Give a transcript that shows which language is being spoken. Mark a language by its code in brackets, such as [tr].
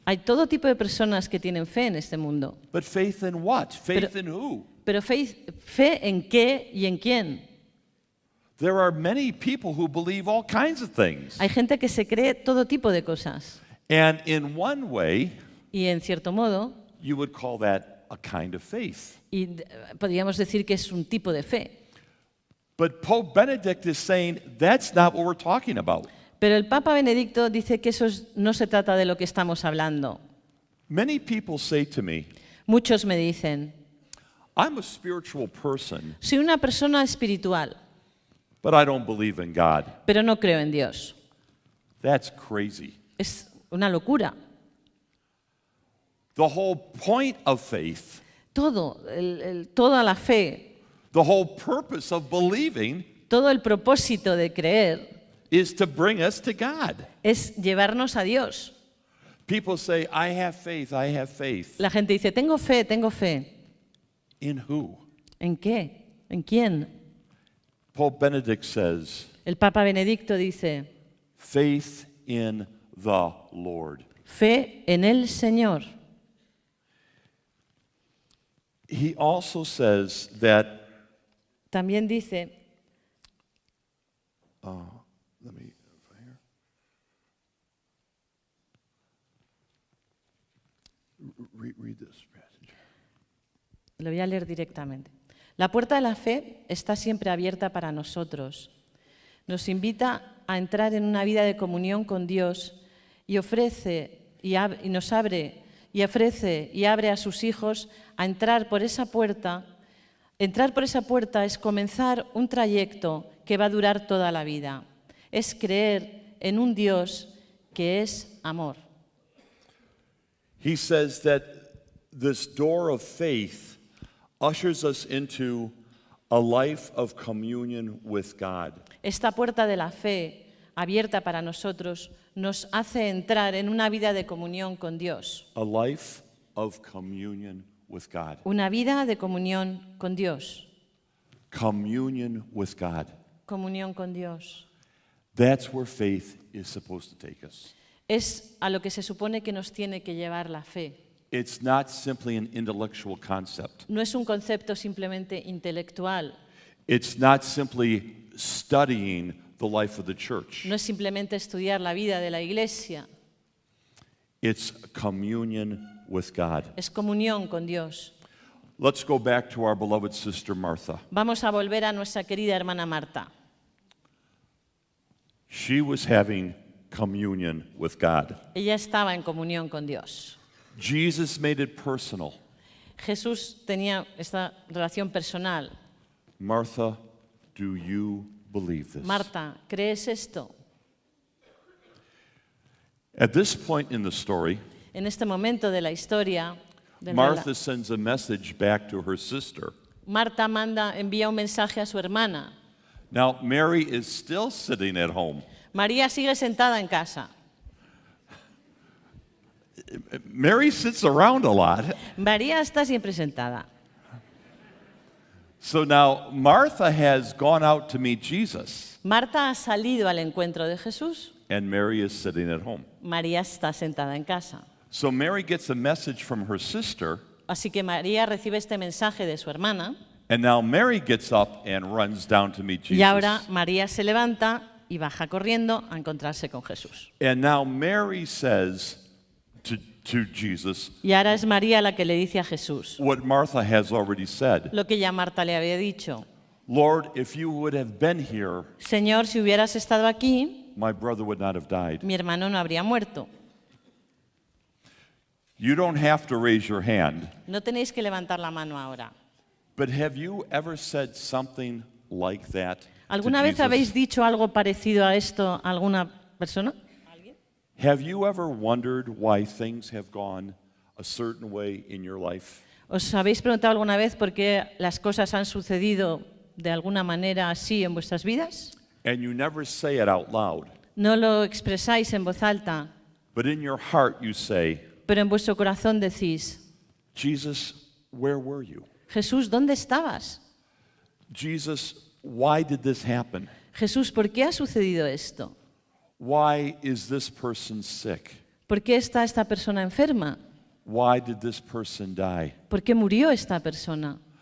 [es] Hay todo tipo de personas que tienen fe en este mundo. [en] But faith in what? Faith in who? [es] Pero fe en qué y en quién. [en] There are many people who believe all kinds of things. [es] Hay gente que se cree todo tipo de cosas. [en] And in one way, [es] Y en cierto modo, [en] you would call that a kind of faith. [es] podríamos decir que es un tipo de fe. [en] But Pope Benedict is saying that's not what we're talking about. [es] Pero el Papa Benedicto dice que no se trata de lo que estamos hablando. [en] Many people say to me, [es] Muchos me dicen, [en] I'm a spiritual person, [es] soy una persona espiritual, [en] but I don't believe in God. [es] pero no creo en Dios. [en] That's crazy. [es] Es una locura. [en] The whole point of faith, [es] Toda la fe, [en] the whole purpose of believing [es] todo el propósito de creer [en] is to bring us to God. [es] es llevarnos a Dios. [en] People say, I have faith, I have faith. [es] La gente dice, tengo fe, tengo fe. [en] In who? [es] ¿En qué? ¿En quién? [en] Pope Benedict says, [es] El Papa Benedicto dice, [en] faith in the Lord. [es] fe en el Señor. [en] He also says that, [es] También dice, [en] let me, here. Read this passage. [es] lo voy a leer directamente. La puerta de la fe está siempre abierta para nosotros. Nos invita a entrar en una vida de comunión con Dios y ofrece y nos abre y ofrece y abre a sus hijos a entrar por esa puerta. Entrar por esa puerta es comenzar un trayecto que va a durar toda la vida. Es creer en un Dios que es amor. [en] He says that this door of faith ushers us into a life of communion with God. [es] Esta puerta de la fe abierta para nosotros nos hace entrar en una vida de comunión con Dios. [en] A life of communion with God. [es] Una vida de comunión con Dios. [en] Communion with God. [es] Comunión con Dios. [en] That's where faith is supposed to take us. [es] Es a lo que se supone que nos tiene que llevar la fe. [en] It's not simply an intellectual concept. [es] No es un concepto simplemente intelectual. [en] It's not simply studying the life of the church. [es] No es simplemente estudiar la vida de la iglesia. [en] It's communion with God. [es] Es comunión con Dios. [en] Let's go back to our beloved sister Martha. [es] Vamos a volver a nuestra querida hermana Marta. [en] She was having communion with God. [es] Ella estaba en comunión con Dios. [en] Jesus made it personal. [es] Jesús tenía esta relación personal. [en] Martha, do you believe this? [es] Marta, ¿crees esto? [en] At this point in the story, [es] En este momento de la historia, [en] Martha sends a message back to her sister. [es] Marta envía un mensaje a su hermana. [en] Now, Mary is still sitting at home. [es] María sigue sentada en casa. [en] Mary sits around a lot. [es] María está siempre sentada. [en] So now Martha has gone out to meet Jesus, [es] Marta ha salido al encuentro de Jesús. [en] and Mary is sitting at home. [es] María está sentada en casa. [en] So Mary gets a message from her sister, [es] Así que María recibe este mensaje de su hermana. [en] and now Mary gets up and runs down to meet Jesus. [es] Y ahora María se levanta y baja corriendo a encontrarse con Jesús. [en] And now Mary says to Jesus [es] Y ahora es María la que le dice a Jesús [en] what Martha has already said. [es] lo que ya Marta le había dicho. [en] Lord, if you would have been here, [es] Señor, si hubieras estado aquí, [en] my brother would not have died. [es] mi hermano no habría muerto. [en] You don't have to raise your hand, [es] No tenéis que levantar la mano ahora. [en] but have you ever said something like that to [es] ¿Alguna vez [en] Jesus? [es] habéis dicho algo parecido a esto a alguna persona? [en] Have you ever wondered why things have gone a certain way in your life? [es] ¿Os habéis preguntado alguna vez por qué las cosas han sucedido de alguna manera así en vuestras vidas? [en] And you never say it out loud, [es] No lo expresáis en voz alta, [en] but in your heart you say, [es] pero en vuestro corazón decís, [en] Jesus, where were you? [es] Jesús, ¿dónde estabas? [en] Jesus, why did this happen? [es] Jesús, ¿por qué ha sucedido esto? [en] Why is this person sick? [es] ¿Por qué está esta persona enferma? [en] Why did this person die? [es] ¿Por qué murió esta persona?